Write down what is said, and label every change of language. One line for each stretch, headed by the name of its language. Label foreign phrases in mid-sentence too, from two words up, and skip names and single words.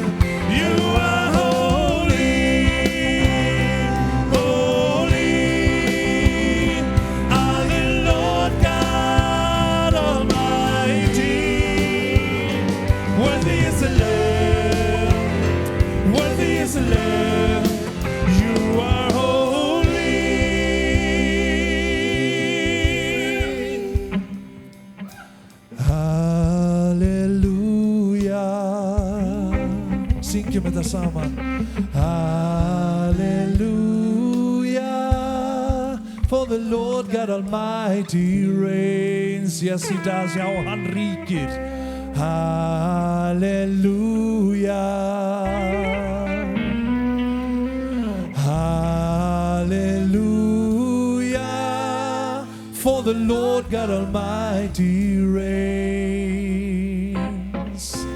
English: You are holy, holy are the Lord God Almighty. Worthy is the Lamb, worthy is the Lamb. You are holy. Hallelujah.
Icelandic: Syngjum þetta saman.
English: Hallelujah, for the Lord God Almighty reigns. Yes, he does.
Icelandic: Já, hann ríkir.
English: Hallelujah. Hallelujah, for the Lord God Almighty reigns.